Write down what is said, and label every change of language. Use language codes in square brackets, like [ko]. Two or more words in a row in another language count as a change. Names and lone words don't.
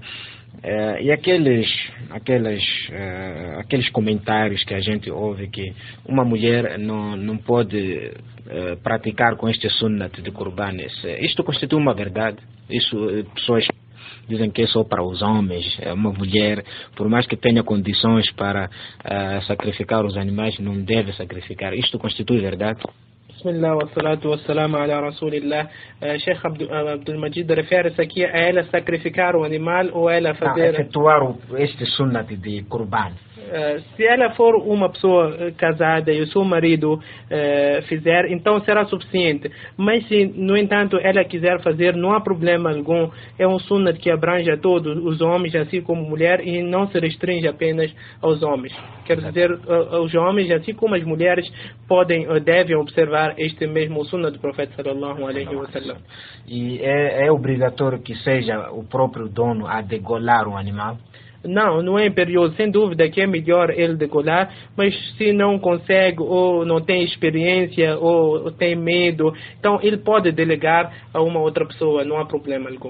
[pt] E aqueles comentários que a gente ouve que uma mulher não pode praticar com este sunnat de Qurban, isto constitui uma verdade? Isso, pessoas dizem que é só para os homens. Uma mulher, por mais que tenha condições para sacrificar os animais, não deve sacrificar. Isto constitui verdade? [ar] بسم الله والصلاة والسلام على رسول الله. [pt] Sheikh Abdul Majid refere-se aqui a ela sacrificar o animal ou ela fazer... efetuar este sunnat de Qurban. Se ela for uma pessoa casada e o seu marido fizer, então será suficiente. Mas se, no entanto, ela quiser fazer, não há problema algum. É um sunnat que abrange a todos os homens, assim como mulher, e não se restringe apenas aos homens. Quer dizer, os homens, assim como as mulheres, podem ou devem observar este mesmo sunnat do profeta [ar] صلى الله عليه وسلم. [pt] E é obrigatório que seja o próprio dono a degolar o animal? Não é imperioso. Sem dúvida que é melhor ele degolar, mas se não consegue, ou não tem experiência, ou tem medo, então ele pode delegar a uma outra pessoa, não há problema algum.